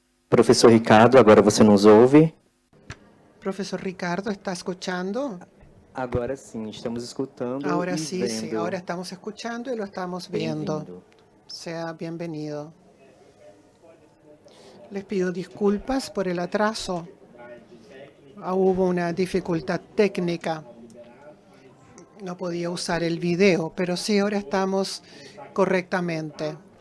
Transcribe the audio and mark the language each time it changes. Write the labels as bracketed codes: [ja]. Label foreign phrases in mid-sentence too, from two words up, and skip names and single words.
[pt] Professor Ricardo, agora você nos ouve? [es] Profesor Ricardo, ¿está escuchando? [pt] Agora sim, estamos escutando [es] Ahora [pt] e [es] sí, sí, ahora [pt] vendo. [es] estamos escuchando y lo estamos viendo. [pt] Bem-vindo. [es] Sea bienvenido. Les pido disculpas por el atraso. Hubo una dificultad técnica. No podía usar el video, pero sí, ahora estamos correctamente.